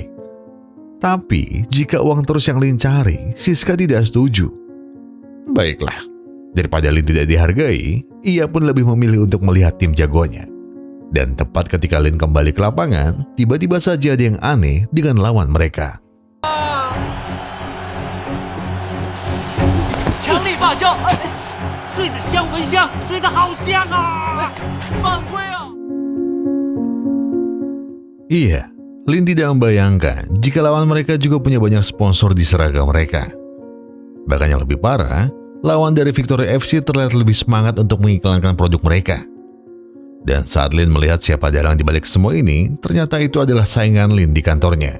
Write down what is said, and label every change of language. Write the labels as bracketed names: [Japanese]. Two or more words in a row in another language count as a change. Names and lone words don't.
[Indonesian] Tapi jika uang terus yang Lin cari, Siska tidak setuju. Baiklah, daripada Lin tidak dihargai, ia pun lebih memilih untuk melihat tim jagonya. Dan tepat ketika Lin kembali ke lapangan, tiba-tiba saja ada yang aneh dengan lawan mereka. [Chinese] 强力发胶，睡得香闻香，睡得好香啊！犯规啊！ [Indonesian] Iya, Lin tidak membayangkan jika lawan mereka juga punya banyak sponsor di seragam mereka. Bahkan yang lebih parah, lawan dari Victory FC terlihat lebih semangat untuk mengiklankan produk mereka. Dan saat Lin melihat siapa dalang di balik semua ini, ternyata itu adalah saingan Lin di kantornya.